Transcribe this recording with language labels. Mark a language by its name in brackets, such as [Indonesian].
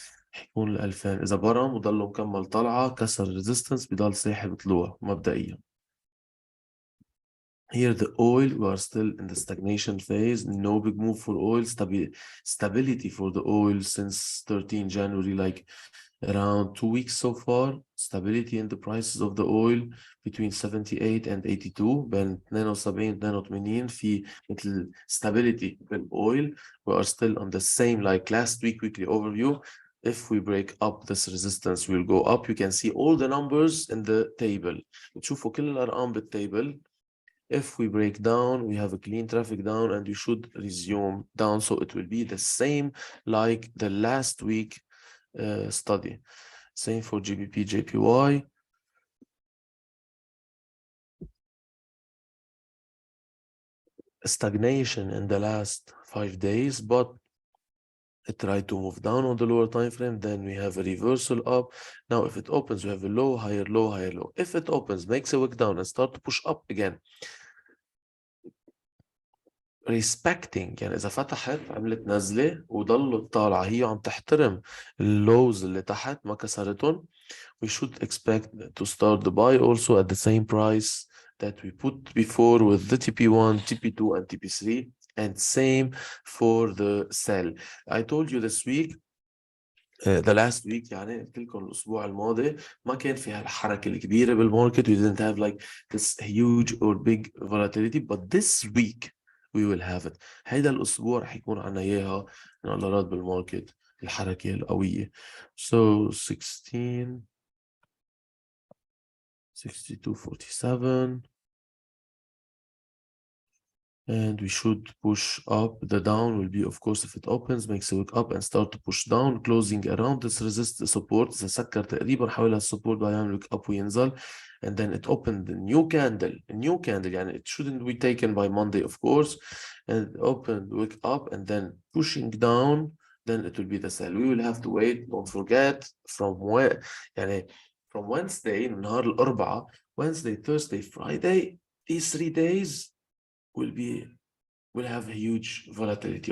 [Arabic] حيكون 2000 إذا برم وضل مكمل طلعة كسر الريزيستنس بضل ساحب طلوع مبدئيا. [English] Here the oil, we are still in the stagnation phase, no big move for oil, stability for the oil since 13 January, like around 2 weeks so far. Stability in the prices of the oil between 78 and 82. [Arabic] بين 72 82 في مثل stability بالoil. [English] We are still on the same like last week weekly overview. If we break up this resistance, we'll go up. You can see all the numbers in the table. [Arabic] بتشوفوا كل الأرقام بالتable. [English] If we break down, we have a clean traffic down and you should resume down. So it will be the same like the last week study. Same for GBP, JPY. Stagnation in the last 5 days, but it tried to move down on the lower time frame. Then we have a reversal up. Now, if it opens, we have a low, higher, low, higher, low. If it opens, makes a wick down and start to push up again. [Arabic] respecting يعني إذا فتحت عملت نزلة وضلت طالعة هي عم تحترم اللوز اللي تحت ما كسرتهم. [English] We should expect to start the buy also at the same price that we put before with the TP1, TP2 and TP3, and same for the sell. I told you this week the last week [Arabic] يعني قلت لكم الأسبوع الماضي ما كان في هالحركة الكبيرة بالماركت. [English] We didn't have like this huge or big volatility, but this week we will have it. [Arabic] هيدا الأسبوع رح يكون عنا إياها انقلابات بالماركت الحركة القوية. [English] So 16 62.47 and we should push up. The down will be, of course, if it opens, makes a wick up and start to push down, closing around this resist support. [Arabic] إذا سكر تقريبا حوالي السبورت بيعمل wick up وينزل. [English] And then it opened the new candle. يعني it shouldn't be taken by Monday, of course. And it opened wick up and then pushing down, then it will be the sell. We will have to wait. Don't forget from where يعني from Wednesday [Arabic] نهار الأربعاء, [English] Wednesday, Thursday, Friday, these 3 days will have huge volatility.